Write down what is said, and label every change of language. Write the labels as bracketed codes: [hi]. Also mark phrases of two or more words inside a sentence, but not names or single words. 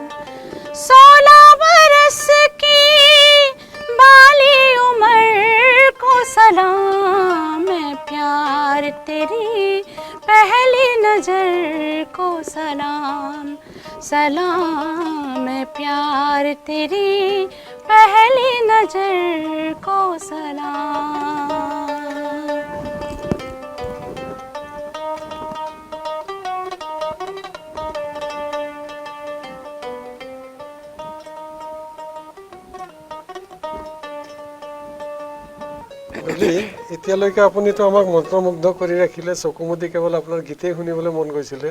[hi] 16 बरस की बाली उम्र को सलाम है प्यार तेरी पहली नजर को सलाम, सलाम है प्यार तेरी पहली नजर को सलाम। [as] ডলি, এতিয়ালৈকে আপুনিতো আমাক মন্ত্ৰমুগ্ধ কৰি ৰাখিলে, চকুমুদি কেৱল আপোনাৰ গীতেই শুনিবলৈ মন গৈছিলে।